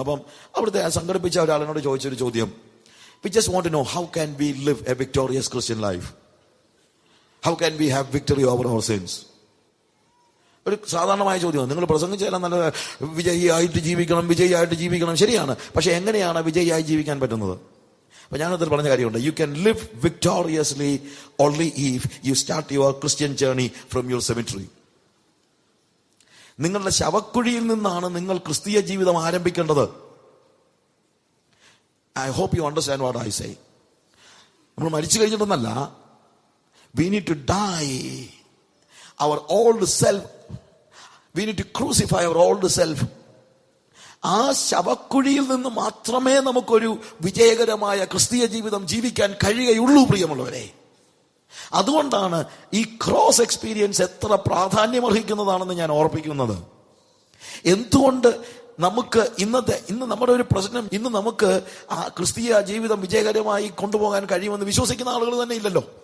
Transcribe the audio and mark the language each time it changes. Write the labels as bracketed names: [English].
[Malayalam] അപ്പം അവിടുത്തെ സംഘടിപ്പിച്ച ഒരാളിനോട് ചോദിച്ചൊരു ചോദ്യം, [English] we just want to know, how can we live a victorious Christian life? How can we have victory over our sins? [Malayalam] ഒരു സാധാരണമായ ചോദ്യം. നിങ്ങൾ പ്രസംഗിച്ചാൽ നല്ല വിജയിയായിട്ട് ജീവിക്കണം, ശരിയാണ്. പക്ഷെ എങ്ങനെയാണ് വിജയിയായി ജീവിക്കാൻ പറ്റുന്നത്? അപ്പൊ ഞാനതിൽ പറഞ്ഞ കാര്യമുണ്ട്. [English] You can live victoriously only if you start your Christian journey from your cemetery. [Malayalam] നിങ്ങളുടെ ശവക്കുഴിയിൽ നിന്നാണ് നിങ്ങൾ ക്രിസ്തീയ ജീവിതം ആരംഭിക്കേണ്ടത്. [English] I hope you understand what I say. [Malayalam] നമ്മൾ മരിച്ചു കഴിഞ്ഞിട്ടൊന്നല്ല. [English] We need to die our old self. We need to crucify our old self. [Malayalam] ആ ശവക്കുഴിയിൽ നിന്ന് മാത്രമേ നമുക്കൊരു വിജയകരമായ ക്രിസ്തീയ ജീവിതം ജീവിക്കാൻ കഴിയുകയുള്ളൂ, പ്രിയമുള്ളവരെ. അതുകൊണ്ടാണ് ഈ ക്രോസ് എക്സ്പീരിയൻസ് എത്ര പ്രാധാന്യമർഹിക്കുന്നതാണെന്ന് ഞാൻ ഓർപ്പിക്കുന്നത്. എന്തുകൊണ്ട് നമുക്ക് ഇന്ന് നമ്മുടെ ഒരു പ്രശ്നം, ഇന്ന് നമുക്ക് ആ ക്രിസ്തീയ ജീവിതം വിജയകരമായി കൊണ്ടുപോകാൻ കഴിയുമെന്ന് വിശ്വസിക്കുന്ന ആളുകൾ തന്നെ ഇല്ലല്ലോ.